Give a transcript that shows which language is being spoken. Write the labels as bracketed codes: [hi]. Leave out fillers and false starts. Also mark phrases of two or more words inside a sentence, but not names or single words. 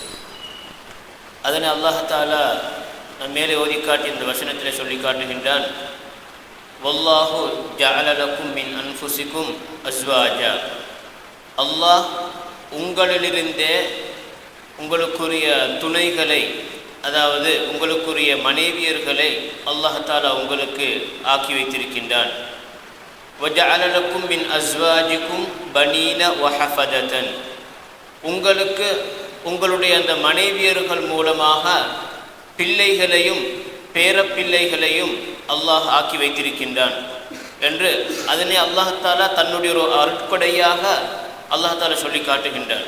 [ta] அதனை அல்லாஹ் தஆலா மேலே ஓதி காட்டி இந்த வசனத்திலே சொல்லி காட்டுகின்றான்: [ar] والله جعل لكم من أنفسكم أزواجا. [ta] அல்லாஹ் உங்களிலிருந்தே உங்களுக்குரிய துணைகளை, அதாவது உங்களுக்குரிய மனைவியர்களை அல்லாஹ் தஆலா உங்களுக்கு ஆக்கி வைத்திருக்கின்றான். [ar] وَجَعَلَ لَكُمْ مِنْ أَزْوَاجِكُمْ بَنِينَ وَحَفَدَةً. [ta] உங்களுக்கு உங்களுடைய அந்த மனைவியர்கள் மூலமாக பிள்ளைகளையும் பேரப்பிள்ளைகளையும் அல்லாஹ் ஆக்கி வைத்திருக்கின்றான் என்று அதனை அல்லாஹ் தஆலா தன்னுடைய ஒரு அருட்கொடையாக அல்லாஹ் தஆலா சொல்லி காட்டுகின்றான்.